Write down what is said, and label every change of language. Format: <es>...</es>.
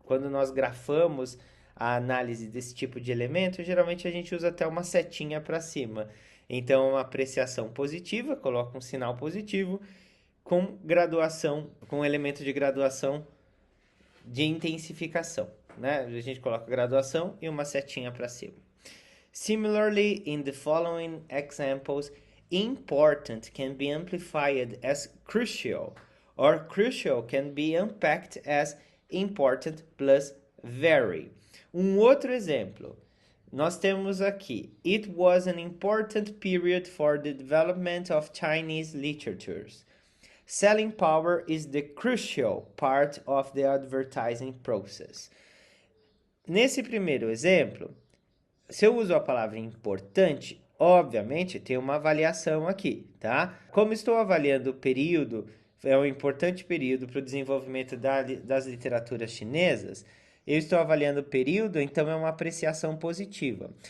<pt>Quando nós grafamos a análise desse tipo de elemento, geralmente a gente usa até uma setinha para cima. Então, uma apreciação positiva, coloca um sinal positivo, com graduação, com um elemento de graduação de intensificação. né? A gente coloca graduação e uma setinha para cima.</pt> <en>Similarly, in the following examples, important can be amplified as crucial, or crucial can be unpacked as important plus very.</en> <pt>Um outro exemplo, nós temos aqui,</pt> <en>it was an important period for the development of Chinese literatures. Selling power is the crucial part of the advertising process.</en> <pt>Nesse primeiro exemplo, se eu uso a palavra importante, obviamente tem uma avaliação aqui, tá? Como estou avaliando o período, é um importante período para o desenvolvimento das literaturas chinesas, eu estou avaliando o período, então é uma apreciação positiva.</pt>